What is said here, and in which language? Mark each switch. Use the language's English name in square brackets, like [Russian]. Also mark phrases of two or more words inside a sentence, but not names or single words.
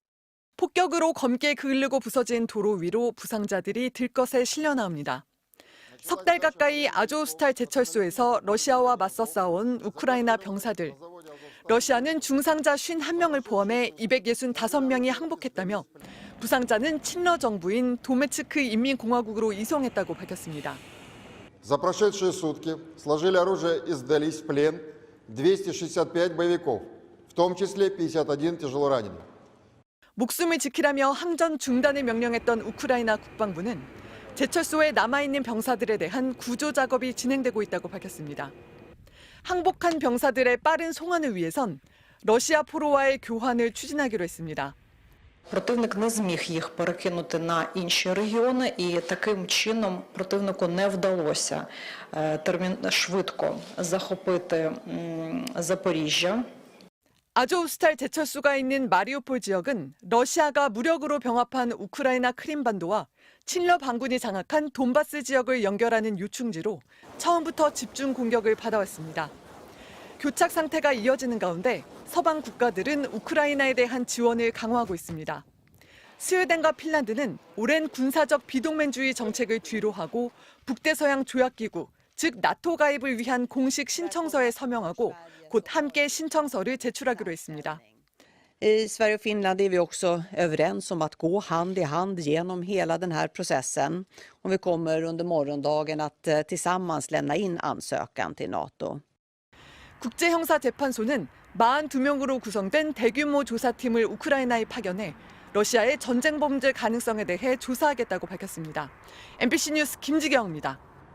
[Korean] 폭격으로 검게 그을르고 부서진 도로 위로 부상자들이 들것에 실려 나옵니다. 석 달 가까이 아조스탈 제철소에서 러시아와 맞서 싸운 우크라이나 병사들. 러시아는 중상자 51명을 포함해 265명이 항복했다며 부상자는 친러 정부인 도네츠크 인민공화국으로 이송했다고 밝혔습니다. [Russian] За прошедшие сутки сложили оружие и сдались в плен 265 боевиков, в том числе 51 тяжелораненых. [Korean] 목숨을 지키라며 항전 중단을 명령했던 우크라이나 국방부는 제철소에 남아있는 병사들에 대한 구조 작업이 진행되고 있다고 밝혔습니다. 항복한 병사들의 빠른 송환을 위해선 러시아 포로와의 교환을 추진하기로 했습니다. [Ukrainian] Противник не зміг їх перекинути на інші регіони, і таким чином противнику не вдалося швидко захопити Запоріжжя. [Korean] 아조우스탈 제철소가 있는 마리우폴 지역은 러시아가 무력으로 병합한 우크라이나 크림반도와 친러 반군이 장악한 돈바스 지역을 연결하는 요충지로 처음부터 집중 공격을 받아왔습니다. 교착 상태가 이어지는 가운데 서방 국가들은 우크라이나에 대한 지원을 강화하고 있습니다. 스웨덴과 핀란드는 오랜 군사적 비동맹주의 정책을 뒤로하고 북대서양 조약기구, 즉 나토 가입을 위한 공식 신청서에 서명하고 곧 함께 신청서를 제출하기로 했습니다. [Swedish] I Sverige och Finland är vi också överens om att gå hand i hand genom hela den här processen. Och vi kommer under morgondagen att tillsammans lämna in ansökan till NATO. [Korean] 국제형사재판소는 42명으로 구성된 대규모 조사팀을 우크라이나에 파견해 러시아의 전쟁 범죄 가능성에 대해 조사하겠다고 밝혔습니다. MBC 뉴스 김지경입니다.